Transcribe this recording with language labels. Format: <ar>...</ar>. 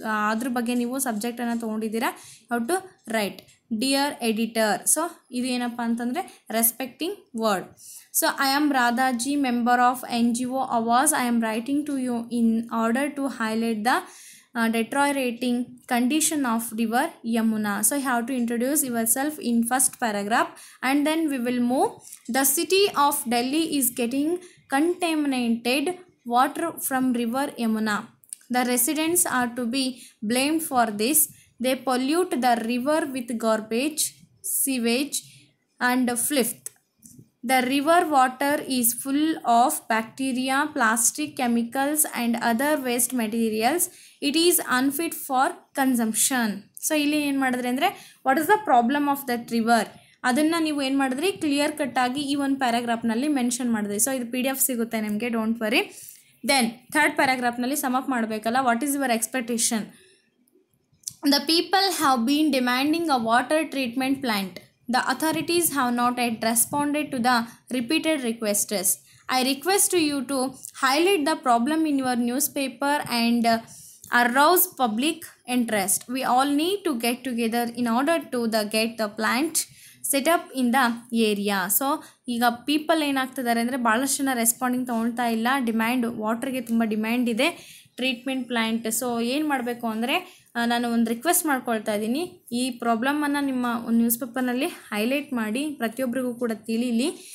<kn>ಅದ್ರ ಬಗ್ಗೆ ನೀವು ಸಬ್ಜೆಕ್ಟನ್ನು ತೊಗೊಂಡಿದ್ದೀರಾ.</kn> <en>How to write, dear editor.</en> <kn>So ಇದು ಏನಪ್ಪ ಅಂತಂದರೆ respecting word.</kn> <en>So I am Radhaji, member of NGO Awas. I am writing to you in order to highlight the deteriorating condition of river Yamuna. So you have to introduce yourself in first paragraph and then we will move. The city of Delhi is getting contaminated water from river Yamuna. The residents are to be blamed for this. They pollute the river with garbage, sewage and filth. The river water is full of bacteria, plastic, chemicals and other waste materials. It is unfit for consumption.</en> <kn>So ಇಲ್ಲಿ ಏನು ಮಾಡಿದ್ರಿ ಅಂದರೆ,</kn> <en>what is the problem of that river,</en> <kn>ಅದನ್ನು ನೀವು ಏನು ಮಾಡಿದ್ರಿ, clear ಕಟ್ಟಾಗಿ ಈ ಒಂದು ಪ್ಯಾರಾಗ್ರಾಫ್ನಲ್ಲಿ ಮೆನ್ಷನ್ ಮಾಡಿದ್ರಿ. ಸೊ ಇದು PDF ಸಿಗುತ್ತೆ ನಿಮಗೆ,</kn> <en>Don't worry.</en> <kn>Then third ಪ್ಯಾರಾಗ್ರಾಫ್ನಲ್ಲಿ sum up ಮಾಡಬೇಕಲ್ಲ,</kn> <en>What is your expectation The people have been demanding a water treatment plant. The authorities have not yet responded to the repeated requests. I request you to highlight the problem in your newspaper and arouse public interest. We all need to get together in order to get the plant set up in the area.</en> <kn>So ಈಗ people ಏನಾಗ್ತಿದ್ದಾರೆ ಅಂದರೆ ಭಾಳಷ್ಟು ಜನ responding ತೊಗೊಳ್ತಾ ಇಲ್ಲ. Demand ವಾಟರ್ಗೆ ತುಂಬ demand ಇದೆ, treatment plant. So ಏನು ಮಾಡಬೇಕು ಅಂದರೆ ನಾನು ಒಂದು ರಿಕ್ವೆಸ್ಟ್ ಮಾಡ್ಕೊಳ್ತಾ ಇದ್ದೀನಿ, ಈ ಪ್ರಾಬ್ಲಮನ್ನು ನಿಮ್ಮ ಒಂದು ನ್ಯೂಸ್ ಪೇಪರ್ನಲ್ಲಿ ಹೈಲೈಟ್ ಮಾಡಿ ಪ್ರತಿಯೊಬ್ಬರಿಗೂ ಕೂಡ ತಿಳಿಲಿ.</kn>